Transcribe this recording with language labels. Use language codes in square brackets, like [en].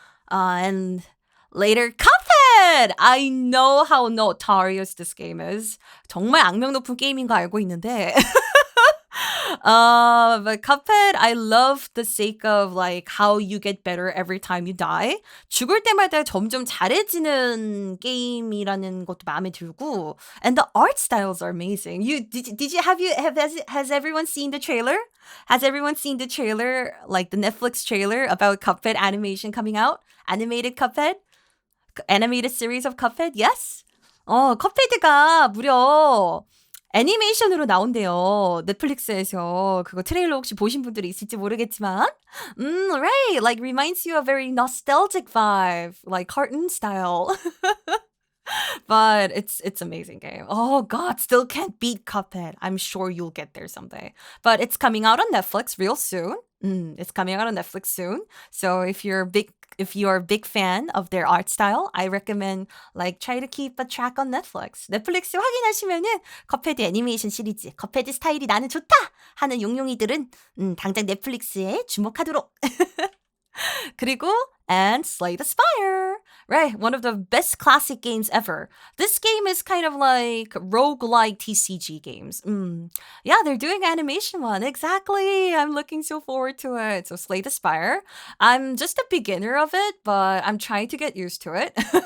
[en] And later, Cuphead! I know how notorious this game is. [ko] 정말 악명 높은 게임인 거 알고 있는데 [en] But Cuphead, I love the sake of like how you get better every time you die. [ko] 죽을 때마다 점점 잘해지는 게임이라는 것도 마음에 들고, [en] and the art styles are amazing. Did you has everyone seen the trailer? Has everyone seen the trailer, like the Netflix trailer about Cuphead animation coming out? Animated Cuphead? Animated series of Cuphead? Yes? [ko] 컵헤드가 무려 애니메이션으로 나온대요. 넷플릭스에서. 그거 트레일러 혹시 보신 분들이 있을지 모르겠지만. [en] Right. Like reminds you of a very nostalgic vibe. Like cartoon style. But it's amazing game. Oh God, still can't beat Cuphead. I'm sure you'll get there someday. But it's coming out on Netflix real soon. It's coming out on Netflix soon. So if you're a big fan of their art style, I recommend like try to keep a track on Netflix. [ko] 넷플릭스 확인하시면은 컵헤드 애니메이션 시리즈, 컵헤드 스타일이 나는 좋다 하는 용용이들은 당장 넷플릭스에 주목하도록. 그리고 [en] and Slay the Spire. Right, one of the best classic games ever. This game is kind of like roguelike TCG games. Yeah, they're doing animation one. Exactly. I'm looking so forward to it. So Slay the Spire. I'm just a beginner of it, but I'm trying to get used to it.